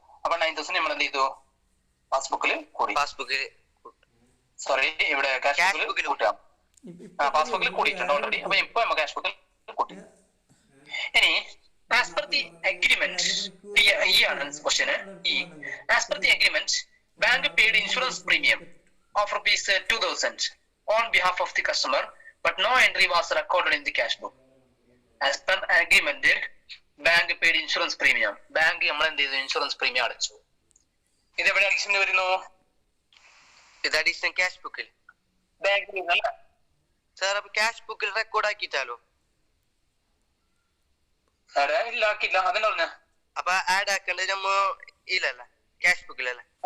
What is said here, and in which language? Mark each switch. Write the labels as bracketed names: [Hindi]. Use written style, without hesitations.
[Malayalam] അപ്പൊ 9,000 നമ്മൾ എന്ത് ചെയ്തു? പാസ്ബുക്കിൽ കൂടി. സോറി, ഇവിടെ ക്യാഷ് ബുക്കിൽ കൂട്ടാം. പാസ്ബുക്കിൽ കൂടിയിട്ടുണ്ട് ഓൾറെഡി. അപ്പൊ ഇപ്പൊ നമ്മൾ ക്യാഷ് ബുക്കിൽ കൂട്ടി. ഇനി ആസ് പെർ ദി അഗ്രിമെന്റ്, ഈ ആണ് question. [English] As per the agreement, bank paid insurance premium of rupees 2,000 on behalf of the customer, but no entry was recorded in the cash book. As per agreement, bank paid insurance premium. [Malayalam] Bank നമ്മൾ എന്ത് ചെയ്തു? Insurance premium അടച്ചു. ഇത് എവിടെ addition വരുന്നു? ഇത് additional cash ബുക്കിൽ. ബാങ്കിൽ അല്ല സാർ. അപ്പൊ ക്യാഷ് ബുക്കിൽ റെക്കോർഡ് ആക്കിയിട്ടാലോ? ഇല്ല, ആക്കില്ല. അതന്നെ പറഞ്ഞ. അപ്പൊ ആഡ് ആക്കേണ്ടത് നമ്മ ഇല്ലല്ല, ക്യാഷ് ബുക്കിലല്ലേ?